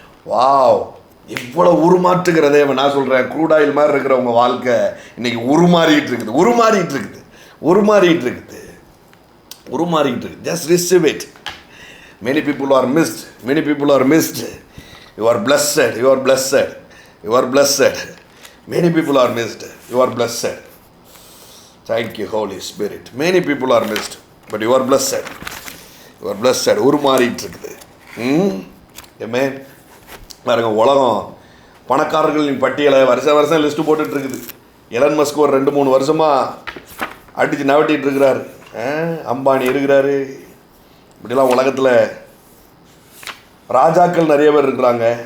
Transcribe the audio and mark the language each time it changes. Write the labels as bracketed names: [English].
[Tamil] Wow, இவ்வளோ உருமாற்றுகிற தேவன். நான் சொல்கிறேன், க்ரூட் ஆயில் மாதிரி இருக்கிற உங்கள் வாழ்க்கை இன்னைக்கு உருமாறிட்டு இருக்குது, உருமாறிட்டு இருக்குது, உருமாறிட்டு இருக்குது, உருமாறிட்டு இருக்குது. [English] Just receive it. Many people are missed, many people are missed. You are blessed, you are blessed, you are blessed. Many people are missed. You are blessed. Thank you, Holy Spirit. Many people are missed, but you are blessed. You are blessed. [Tamil] உருமாறிட்டு இருக்குது. [English] Amen. [Tamil] பாருங்க, உலகம் பணக்காரர்களின் பட்டியலை வருஷம் list போட்டுட்டு இருக்குது. Elon Musk ஒரு 2-3 வருஷமாக அடித்து நவட்டிகிட்டு இருக்கிறாரு. அம்பானி இருக்கிறாரு. இப்படிலாம் உலகத்தில் ராஜாக்கள் நிறைய பேர் இருக்கிறாங்க.